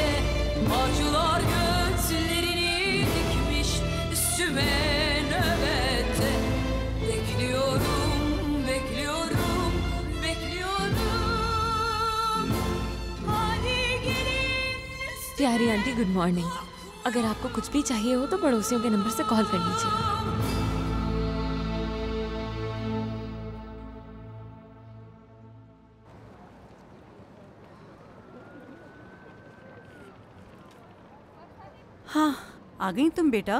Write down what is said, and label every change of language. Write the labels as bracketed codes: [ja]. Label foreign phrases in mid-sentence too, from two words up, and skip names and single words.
[tr] Acılar gözlerini dikmiş üstüme nöbette. Bekliyorum, bekliyorum, bekliyorum. Hadi gelin üstüme. [hi] प्यारी आंटी [en] good morning. [hi] अगर आपको कुछ भी चाहिए हो तो पड़ोसियों के नंबर से कॉल कर लीजिए। हाँ, आ गई तुम बेटा?